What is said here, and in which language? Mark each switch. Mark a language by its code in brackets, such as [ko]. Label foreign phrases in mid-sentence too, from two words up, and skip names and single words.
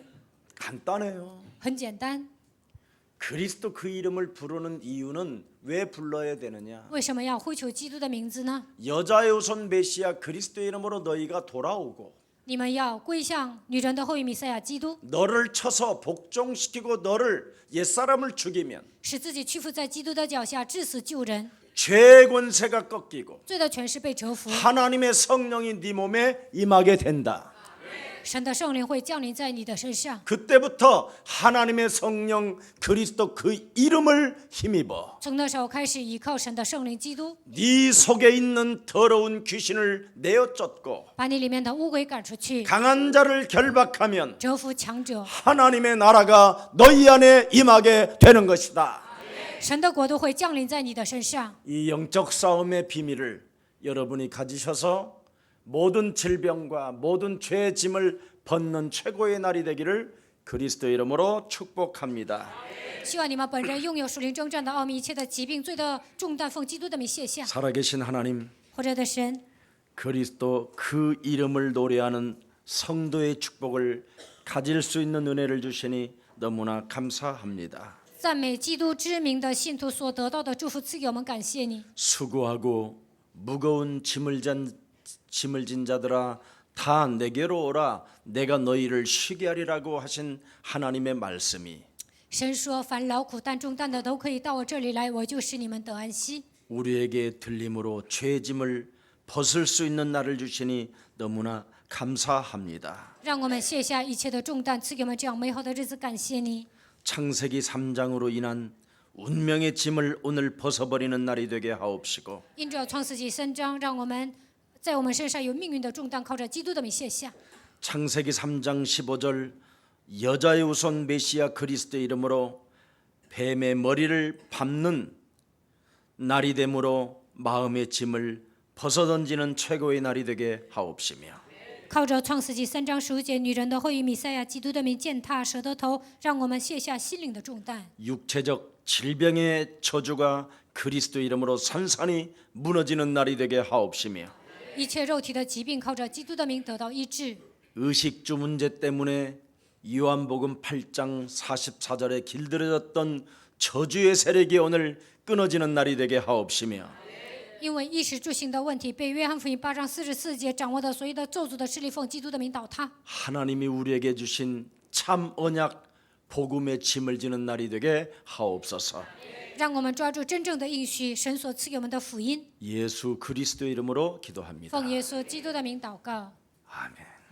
[ko] 간단해요. [zh] 很简单， [ko] 그리스도 그 이름을 부르는 이유는 왜 불러야 되느냐? [zh] 为什么要呼求基督的名字呢？ [ko] 여자의 우선 메시아 그리스도 이름으로 너희가 돌아오고 [zh] 你们要归向女人的后裔弥赛亚基督， [ko] 너를 쳐서 복종시키고 너를 옛사람을 죽이면 [zh] 使自己屈服在基督的脚下，致死救人。 [ko] 죄의 권세가 꺾이고 [zh] 罪的权势被折服， [ko] 하나님의 성령이 네 몸에 임하게 된다. [zh] 神的圣灵会降临在你的身上。 [ko] 그때부터 하나님의 성령 그리스도 그 이름을 힘입어 [zh] 从那时候开始，依靠神的圣灵基督， [ko] 네 속에 있는 더러운 귀신을 내어 쫓고 [zh] 把你里面的污鬼赶出去， [ko] 강한 자를 결박하면 [zh] 折服强者。 [ko] 하나님의 나라가 너희 안에 임하게 되는 것이다. [zh] 神的国度会降临在你的身上。 [ko] 이 영적 싸움의 비밀을 여러분이 가지셔서 모든 질병과 모든 죄의 짐을 벗는 최고의 날이 되기를 그리스도 이름으로 축복합니다. [zh] 希望你们本人拥有属灵征战的奥秘，一切的疾病、罪的重担奉基督的名卸下。 [ko] 살아계신 하나님, [zh] 活着的神， [ko] 그리스도 그 이름을 노래하는 성도의 축복을 가질 수 있는 은혜를 주시니 너무나 감사합니다. [zh] 赞美基督之名的信徒所得到的祝福赐给我们，感谢你。 [ko] 수고하고 무거운 짐을 진 자들아 다 내게로 오라 내가 너희를 쉬게 하리라고 하신 하나님의 말씀이 [zh] 神说：“凡劳苦担重担的都可以到我这里来，我就使你们得安息。” [ko] 우리에게 들림으로 죄의 짐을 벗을 수 있는 날을 주시니 너무나 감사합니다. [zh] 让我们卸下一切的重担，赐给我们这样美好的日子，感谢你。 [ko] 창세기 3장으로 인한 운명의 짐을 오늘 벗어버리는 날이 되게 하옵시고 [zh] 因着创世纪3章，让我们在我们身上有命运的重担，靠着基督的名卸下。 [ko] 창세기 3장 15절 여자의 우선 메시아 그리스도의 이름으로 뱀의 머리를 밟는 날이 되므로 마음의 짐을 벗어던지는 최고의 날이 되게 하옵시며 [zh] 靠着创世纪3章15节，女人的后裔弥赛亚基督的名践踏蛇的头，让我们卸下心灵的重担。 [ko] 육체적 질병의 저주가 그리스도 이름으로 산산이 무너지는 날이 되게 하옵시며 [zh] 一切肉体的疾病，靠着基督的名得到医治。 [ko] 의식주 문제 때문에 요한복음 8장 44절에 길들여졌던 저주의 세력이 오늘 끊어지는 날이 되게 하옵시며 [zh] 因为衣食住行的问题被约翰福音8章44节掌握的所有的咒诅的势力奉基督的名倒塌。 [ko] 하나님이 우리에게 주신 참 언약 복음의 짐을 지는 날이 되게 하옵소서. [zh] 让我们抓住真正的应许，神所赐给我们的福音。 [ko] 예수 그리스도 이름으로 기도합니다. [zh] 奉耶稣基督的名祷告。 [ko] 아멘.